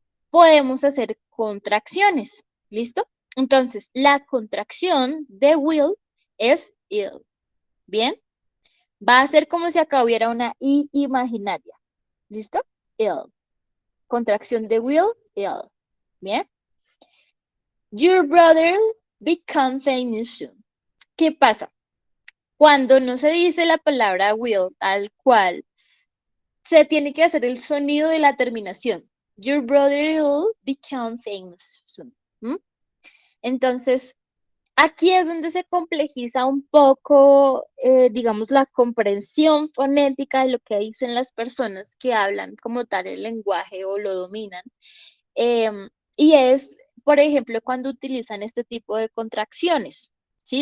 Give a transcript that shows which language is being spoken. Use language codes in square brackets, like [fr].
[es] Podemos hacer contracciones, ¿listo? Entonces, la contracción de will es ill, ¿bien? Va a ser como si acá hubiera una I imaginaria, ¿listo? Ill. Contracción de will, ill, ¿bien? [en] Your brother become famous soon. [es] ¿Qué pasa? Cuando no se dice la palabra will tal cual, se tiene que hacer el sonido de la terminación. [en] Your brother will become famous soon. ¿Mm? [es] Entonces, aquí es donde se complejiza un poco, digamos, la comprensión fonética de lo que dicen las personas que hablan como tal el lenguaje o lo dominan. Y es, por ejemplo, cuando utilizan este tipo de contracciones. ¿Sí?